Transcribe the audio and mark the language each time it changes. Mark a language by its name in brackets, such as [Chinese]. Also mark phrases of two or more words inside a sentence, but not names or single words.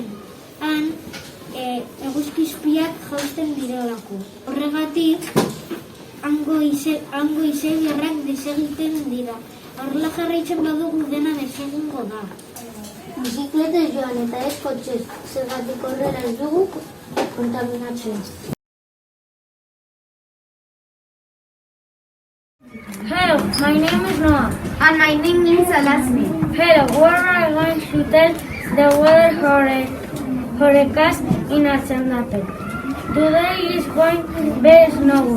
[Basque] Han eguzkizpiak jausten direlako. Horregatik, hango izebiarrak desegiten dira. Horrela jarraitzen badugu dena desegingo da. Bizikletez joan eta ez kotxez, zergatik horrela ez dugu kontaminatzen. [English] Hello, my name is Noah. And my name is Alasmi. Hello, we are going to tell the weather forecast in Alternate. Today is going to be snowy.